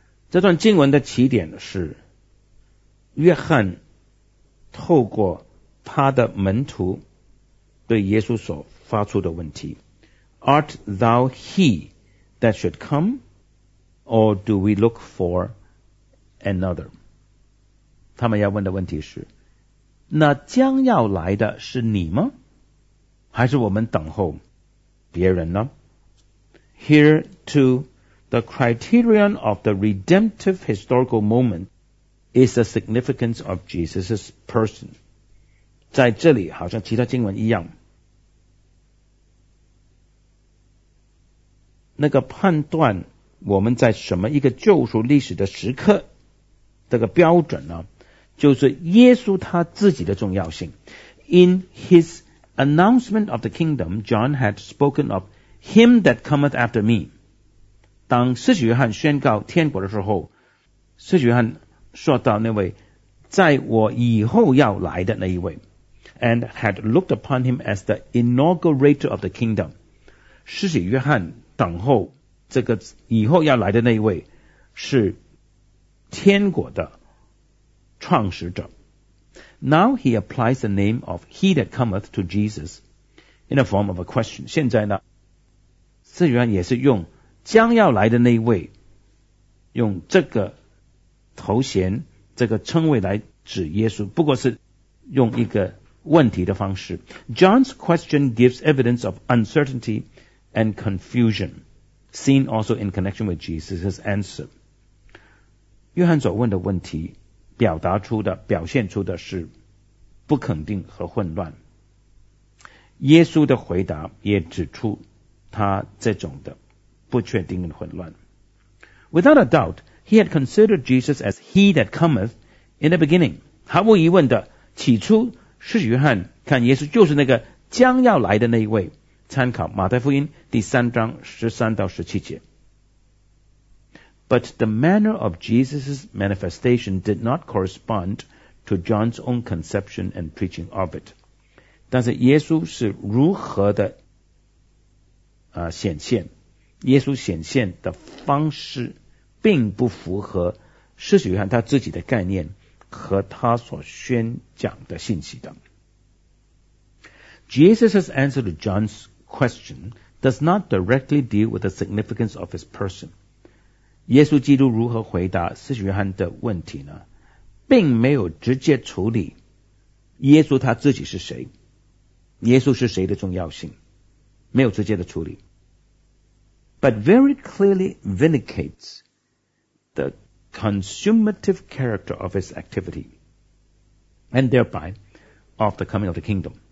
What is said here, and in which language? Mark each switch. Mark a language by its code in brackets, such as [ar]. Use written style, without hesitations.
[zh] 这段经文的起点是约翰透过他的门徒对耶稣所发出的问题， [en] Art thou he that should come, or do we look for another? [zh] 他们要问的问题是，那将要来的是你吗？还是我们等候别人呢？ [en] Here too, the criterion of the redemptive historical moment is the significance of Jesus' person. [zh] 在这里好像其他经文一样，那个判断我们在什么一个救赎历史的时刻这个标准呢，就是耶稣他自己的重要性。 [en] In his announcement of the kingdom, John had spoken of him that cometh after me. [zh] 当施洗约翰宣告天国的时候，施洗约翰说到那位在我以后要来的那一位， [en] and had looked upon him as the inaugurator of the kingdom。 [zh] 施洗约翰等候这个以后要来的那一位是天国的创始者。 [en] Now he applies the name of he that cometh to Jesus in a form of a question。 [zh] 现在呢，施洗约翰也是用将要来的那一位，用这个头衔这个称谓来指耶稣，不过是用一个问题的方式。 [en] John's question gives evidence of uncertainty and confusion seen also in connection with Jesus' answer。 [zh] 约翰所问的问题表达出的表现出的是不肯定和混乱，耶稣的回答也指出他这种的不确定和混乱。 [en] Without a doubt,He had considered Jesus as he that cometh in the beginning. [zh] 毫无疑问的，起初施洗约翰看耶稣就是那个将要来的那一位，参考马太福音第三章十三到十七节。 [en] But the manner of Jesus' manifestation did not correspond to John's own conception and preaching of it. [zh] 但是耶稣是如何的显现，耶稣显现的方式并不符合施洗约翰他自己的概念和他所宣讲的信息的。 [en] Jesus' answer to John's question does not directly deal with the significance of his person. [zh] 耶稣基督如何回答施洗约翰的问题呢？并没有直接处理耶稣他自己是谁，耶稣是谁的重要性，没有直接的处理。 [en] But very clearly vindicates the consummative character of his activity and thereby of the coming of the kingdom.